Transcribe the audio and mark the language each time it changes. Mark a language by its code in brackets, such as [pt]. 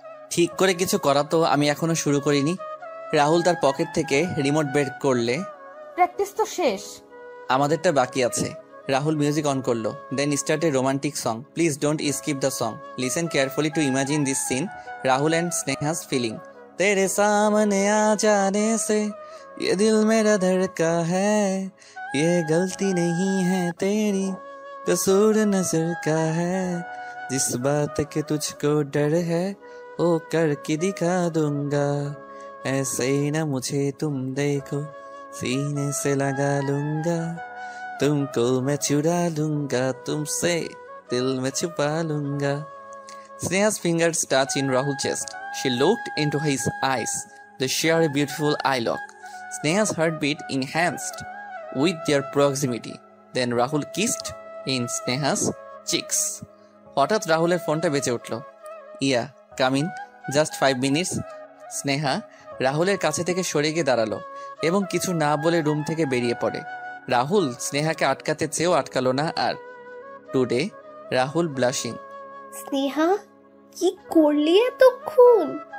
[bn] ঠিক করে কিছু করা তো আমি এখনো শুরু করিনি। রাহুল তার পকেট থেকে রিমোট বের করলে, প্র্যাকটিস তো শেষ। আমাদেরটা বাকি আছে। রাহুল মিউজিক অন করলো, [en] Then start a romantic song. Please don't skip the song, listen carefully to imagine this scene, Rahul and Sneha's feeling. [hi] तेरे सामने आ जाने से ये दिल मेरा धड़का है, ये गलती नहीं है तेरी, कसूर नजर का है, जिस बात के तुझको डर है वो करके दिखा दूंगा, ऐसे ही ना मुझे तुम देखो, सीने से लगा लूंगा, तुमको मैं चुरा लूंगा, तुमसे दिल में छुपा लूंगा। [en] Sneha's fingers touch in Rahul's chest. She looked into his eyes. They share a beautiful eye lock. Sneha's heartbeat enhanced with their proximity. Then Rahul kissed in Sneha's cheeks. [bn] হঠাৎ রাহুলের ফোনটা বেজে উঠল। [en] Yeah come in, just 5 minutes. [bn] Sneha রাহুলের কাছে থেকে সরে গিয়ে দাঁড়ালো এবং কিছু না বলে রুম থেকে বেরিয়ে পড়ে। রাহুল স্নেহাকে আটকাতে চেয়েও আটকালো না আর। [en] Today Rahul blushing. [bn] স্নেহা কি করলি এতক্ষণ?